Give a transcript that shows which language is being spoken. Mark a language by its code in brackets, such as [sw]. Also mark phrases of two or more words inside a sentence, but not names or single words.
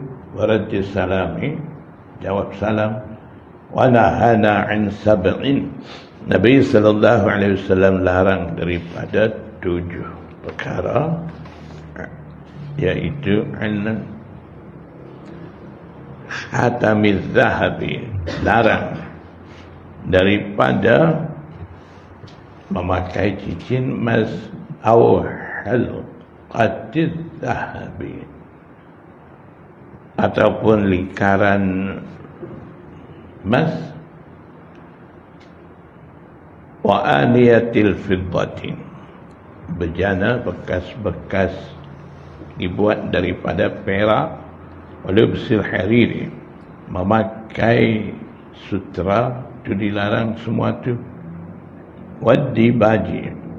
[ar] ورد السلام, [ms] jawab salam. [ar] ونهانا عن سبع, [ms] Nabi sallallahu alaihi wasallam larang daripada 7 perkara, iaitu an [ar] خاتم الذهب, [ms] larang daripada memakai cincin emas, atau [ar] حلقة الذهب, [ms] ataupun lingkaran emas, [ar] وآنية الفضة, [ms] bejana bekas-bekas dibuat daripada perak, [ar] ولبس الحرير, [ms] memakai sutra itu dilarang semua tu, [ar] والديباج,